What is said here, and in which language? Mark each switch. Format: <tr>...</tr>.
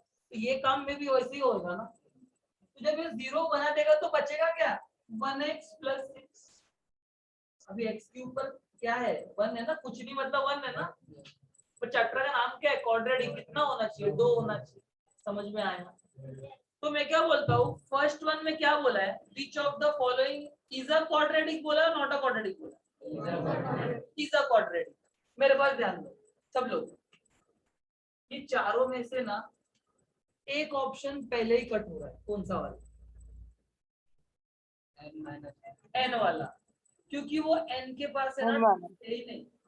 <hi>तो ये काम में भी वैसे ही होगा ना। तो जब ये 0 बना देगा तो बचेगा क्या? 1x plus 6। अभी x के ऊपर क्या है? 1 है ना, कुछ नहीं मतलब 1 है ना। पर चैप्टर का नाम क्या है? क्वाड्रेटिक। कितना होना चाहिए? 2 होना चाहिए। समझ में आया? तो मैं क्या बोलता हूँ, फर्स्ट वन में क्या बोला है?</hi> <en>Which of the following is a quadratic बोला, not a quadratic बोला? Is a quadratic.</en> <hi>मेरे पास ध्यान दो सब लोग, ये चारों में से ना एक ऑप्शन पहले ही कट हो रहा है। कौन सा वाला? एन वाला, क्योंकि वो एन के पास है ना, है ही नहीं।</hi>